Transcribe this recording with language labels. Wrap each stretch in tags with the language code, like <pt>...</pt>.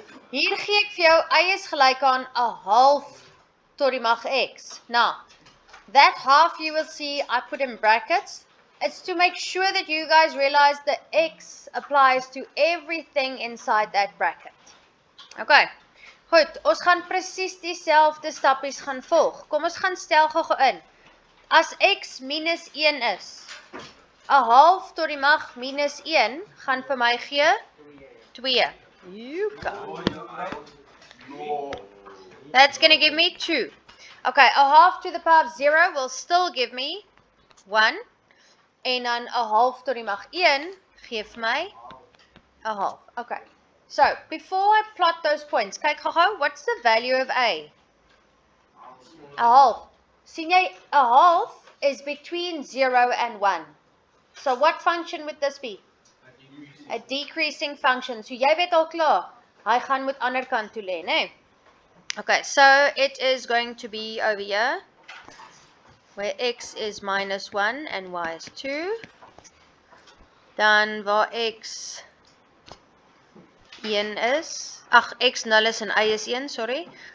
<af>Hier gee ek vir jou y is gelyk aan 'n half tot die mag x.</af> <en>Now, that half you will see I put in brackets. It's to make sure that you guys realize the x applies to everything inside that bracket.</en> <af>Okay, goed, ons gaan presies dieselfde stappies gaan volg. Kom ons gaan stel gou in. As x minus 1 is, 'n half tot die mag minus 1 gaan vir my gee 2.</af> <en>You go. That's going to give me 2. Okay, 'n half to the power of 0 will still give me 1.</en> <af>En dan 'n half tot die mag 1 gee vir my 'n half. Okay.</af> <en>So, before I plot those points,</en> <af>kyk gou-gou,</af> <en>what's the value of a? 'n half.</en> <af>Sien jy, 'n half</af> <en>is between 0 and 1. So what function would this be? A decreasing function.</en> <af>So jy weet al klaar, hy gaan moet ander kant toe lê, né?</af> <en>Okay, so it is going to be over here, where x is minus 1 and y is 2.</en> <af>Dan waar x 1 is, x 0 is en y is 1, sorry.</af>